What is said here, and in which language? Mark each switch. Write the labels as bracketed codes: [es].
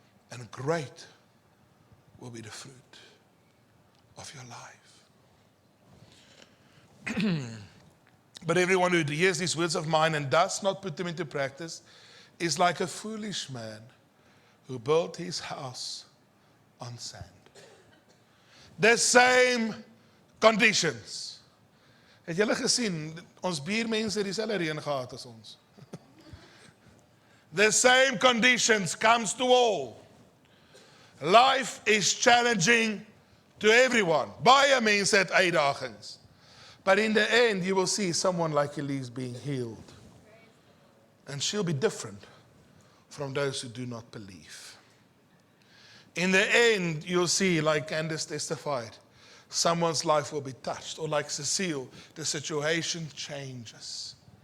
[en] And great will be the fruit of your life. But everyone who hears these words of mine and does not put them into practice is like a foolish man who built his house on sand. The same conditions. [af] Het julle gesien, ons buurmense het dieselfde reën gehad as ons. [en] The same conditions comes to all. Life is challenging to everyone. [af] Baie mense het uitdagings. [en] But in the end, you will see someone like Elise being healed. And she'll be different from those who do not believe. In the end, you'll see, like Candace testified, someone's life will be touched. Or like Cecile, the situation changes.